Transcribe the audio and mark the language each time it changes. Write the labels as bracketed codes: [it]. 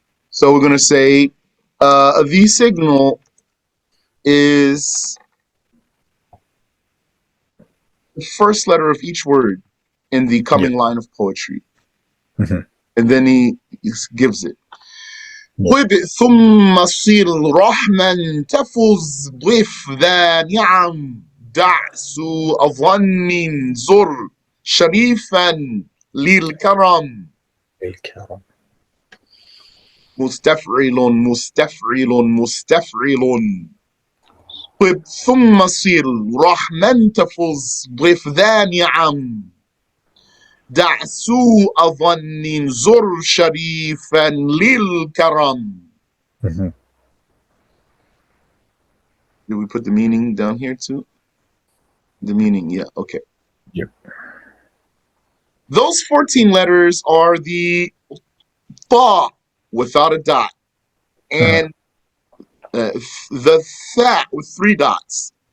[en] So we're going to say the signal is the first letter of each word in the coming Yep. line of poetry. Mm-hmm. And then he gives it. Yep. [ar] طب ثم صير رحما تفز ضف ذا نعم دعس أظن زر شريفا للكرم الكرم. مستفعل مستفعل مستفعل طب ثم صير رحما تفز ضف ذا نعم دع سوء ظن زر شريفا للكرم. [en] Mm-hmm. Did we put the meaning down here too? The meaning, yeah, okay. Yep. Those 14 letters are the tha without a dot, and the tha with 3 dots,